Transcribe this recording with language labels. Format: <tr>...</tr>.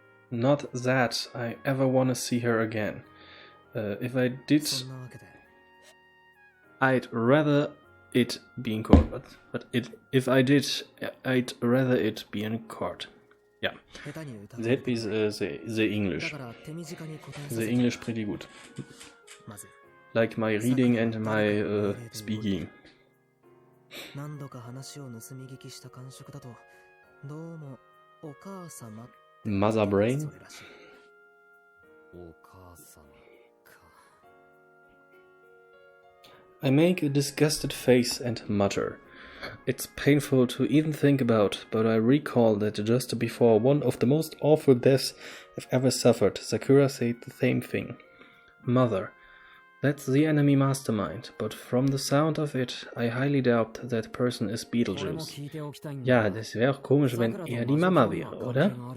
<en>Not that I ever want to see her again. If I did, I'd rather it be in court. If I did, I'd rather it be in court. Ja, that is the English. The English pretty good. Like my reading and my speaking.</en> <ja>何度か話を盗み聞きした感触だと、どうもお母様 Mother Brain? お母様か。</ja> <en>I make a disgusted face and mutter. It's painful to even think about, but I recall that just before one of the most awful deaths I've ever suffered, Sakura said the same thing. Mother. That's the enemy mastermind, but from the sound of it, I highly doubt that person is Beetlejuice.</en> <de>Ja, das wäre auch komisch, wenn er die Mama wäre, oder?</de>